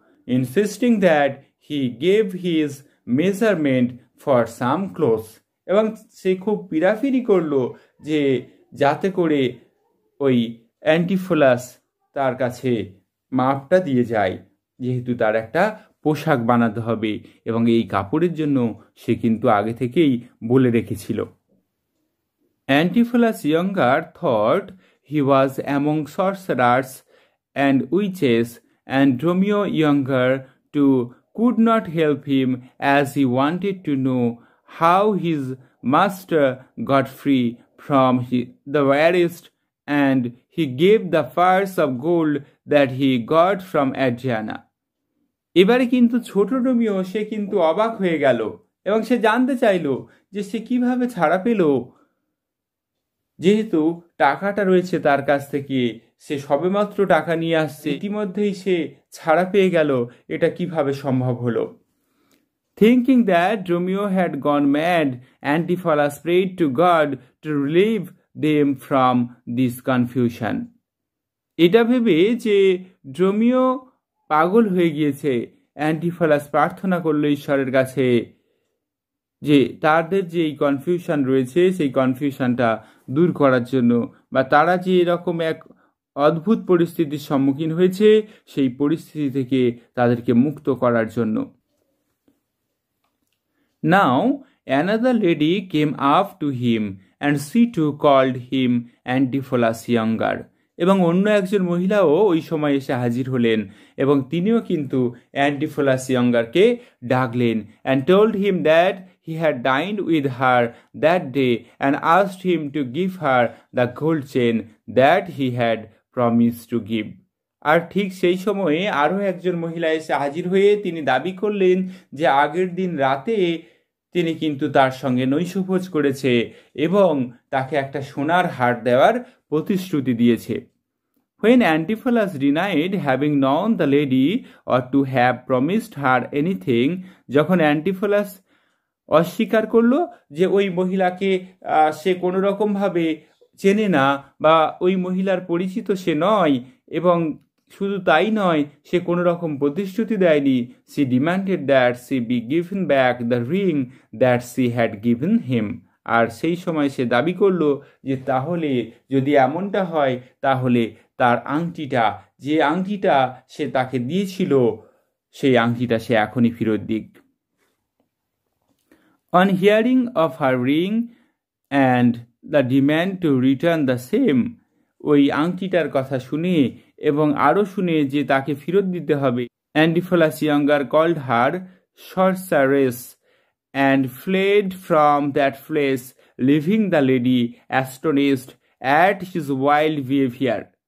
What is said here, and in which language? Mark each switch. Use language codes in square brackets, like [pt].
[bn] ইনসিস্টিং that he gave his measurement for some clothes, এবং সে খুব পিরাফিরি করলো যে যাতে করে ওই অ্যান্টিফোলাস তার কাছে মাপটা দিয়ে যায়, যেহেতু তার একটা পোশাক বানাতে হবে এবং এই কাপড়ের জন্য সে কিন্তু আগে থেকেই বলে রেখেছিল। [en] Antipholus younger thought he was among sorcerers and witches, and Dromio younger too could not help him as he wanted to know how his master got free from the arrest, and he gave the purse of gold that he got from Adriana. [bn] এবারে কিন্তু ছোট Romeo সে কিন্তু অবাক হয়ে গেল এবং সে জানতে চাইল যে সে কিভাবে ছাড়া পেল, যেহেতু টাকাটা রয়েছে তার কাছ থেকে, সে সবেমাত্র টাকা নিয়ে আসছে, ইতিমধ্যেই সে ছাড়া পেয়ে গেল, এটা কিভাবে সম্ভব হলো। [en] Thinking that Romeo had gone mad, Antipholus prayed to God to relieve them from this confusion. [bn] এটা ভেবে যে ড্রোমিও পাগল হয়ে গিয়েছে, অ্যান্টিফলাস প্রার্থনা করল ঈশ্বরের কাছে যে তাদের যে এই কনফিউশন রয়েছে সেই কনফিউশনটা দূর করার জন্য, বা তারা যে এরকম এক অদ্ভুত পরিস্থিতির সম্মুখীন হয়েছে সেই পরিস্থিতি থেকে তাদেরকে মুক্ত করার জন্য। [en] Now another lady came up to him, and she too called him Antipholus younger. এবং অন্য একজন মহিলাও ওই সময় এসে হাজির হলেন এবং তিনিও কিন্তু অ্যান্টিফোলাস ইয়ঙ্গারকে ডাকলেন, and told him that he had dined with her that day and asked him to give her the gold chain that he had promised to give. [bn] আর ঠিক সেই সময়ে আরও একজন মহিলা এসে হাজির হয়ে তিনি দাবি করলেন যে আগের দিন রাতে তিনি কিন্তু তার সঙ্গে নৈশভোজ করেছে এবং তাকে একটা সোনার হার দেওয়ার প্রতিশ্রুতি দিয়েছে। [en] When Antipholus denied having known the lady or to have promised her anything, যখন Antipholus অস্বীকার করলো যে ওই মহিলাকে সে কোনো রকমভাবে চেনে না বা ওই মহিলার পরিচিত সে নয়, এবং শুধু তাই নয় সে কোনো রকম প্রতিশ্রুতি দেয়নি, she demanded that she be given back the ring that she had given him. [bn] আর সেই সময় সে দাবি করলো যে তাহলে যদি এমনটা হয় তাহলে তার আংটিটা, যে আংটিটা সে তাকে দিয়েছিল সেই আংটিটা সে এখনই ফেরত দিক। [en] On hearing of her ring and the demand to return the same, ওই আংটিটার কথা শুনে এবং আরও শুনে যে তাকে ফেরত দিতে হবে, Antipholus younger called her sorceress and fled from that place, leaving the lady astonished at his wild behavior.